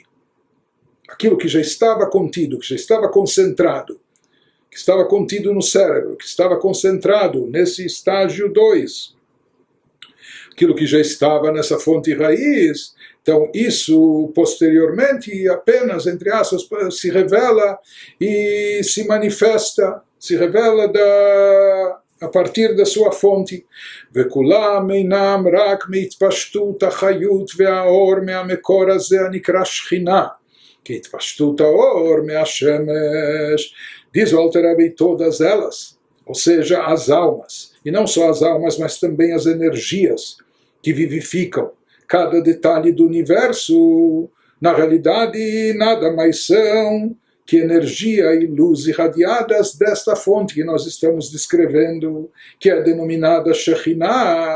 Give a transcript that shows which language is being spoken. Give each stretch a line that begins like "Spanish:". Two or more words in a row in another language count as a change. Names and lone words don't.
Portuguese: Aquilo que já estava contido, que já estava concentrado, que estava contido no cérebro, que estava concentrado nesse estágio 2, aquilo que já estava nessa fonte raiz. Então, isso, posteriormente, apenas, entre aspas, se revela e se manifesta, se revela a partir da sua fonte.
Hebrew: וכולם אינם רק מהתפשטות החיות והאור מהמקור הזה הנקרא שכינה, כי התפשטות האור מהשמש,
Portuguese: diz o Alter Rebbe, todas elas, ou seja, as almas, e não só as almas, mas também as energias que vivificam cada detalhe do universo, na realidade nada mais são que energia e luz irradiadas desta fonte que nós estamos descrevendo, que é denominada Shekhinah.